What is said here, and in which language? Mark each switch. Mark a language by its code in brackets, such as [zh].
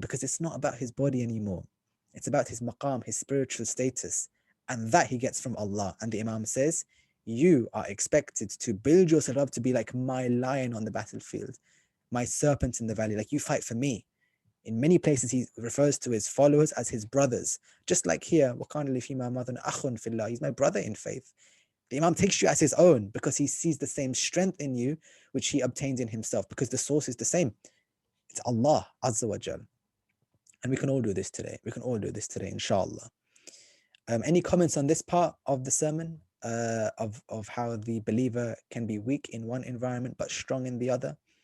[en] Because it's not about his body anymore. It's about his maqam, his spiritual status. And that he gets from Allah. And the Imam says, you are expected to build yourself up to be like my lion on the battlefield, my serpent in the valley, like you fight for me. In many places, he refers to his followers as his brothers. Just like here, [ar] وَقَانَ لِي فِيمَا مَضَنَ أَخٌ فِي اللَّهِ. [en] He's my brother in faith. The Imam takes you as his own because he sees the same strength in you, which he obtains in himself, because the source is the same. It's Allah Azza wa Jal. And we can all do this today. We can all do this today, inshallah. Any comments on this part of the sermon, of how the believer can be weak in one environment but strong in the other?